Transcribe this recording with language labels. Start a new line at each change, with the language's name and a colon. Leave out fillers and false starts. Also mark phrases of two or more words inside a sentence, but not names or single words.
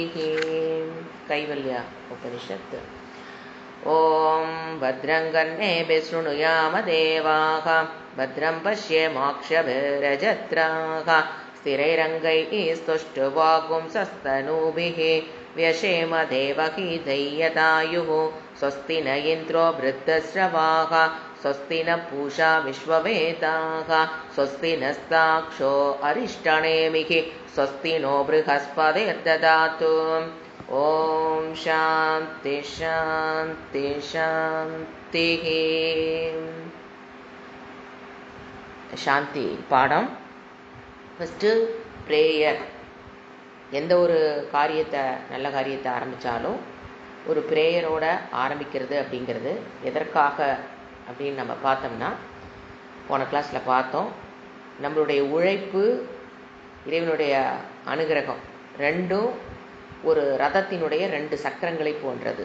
Tamil: கைவல்யா உபனிஷத்.
Sanskrit: ओम् भद्रङ्कर्णेभिः शृणुयाम देवाः भद्रं पश्येमाक्षभिर्यजत्राः स्थिरैरङ्गैः स्तुष्टुवांसस्तनूभिः व्यशेम देवहीधैर्यदायुः स्वस्ति न इन्द्रो वृद्धश्रवाः स्वस्ति न पूषा विश्ववेदाः स्वस्ति नस्ताक्षो अरिष्टनेमिः स्वस्ति नो बृहस्पतिर्ददातु. ओम शांति शांति शांति.
Tamil: சாந்தி பாடம்.
English: first prayer.
Tamil: எந்த ஒரு காரியத்தை நல்ல காரியத்தை ஆரம்பித்தாலும் ஒரு ப்ரேயரோட ஆரம்பிக்கிறது அப்படிங்கிறது எதற்காக அப்படின்னு நம்ம பார்த்தோம்னா, போன கிளாஸில் பார்த்தோம், நம்மளுடைய உழைப்பு இறைவனுடைய அனுகிரகம் ரெண்டும் ஒரு ரதத்தினுடைய ரெண்டு சக்கரங்களை போன்றது.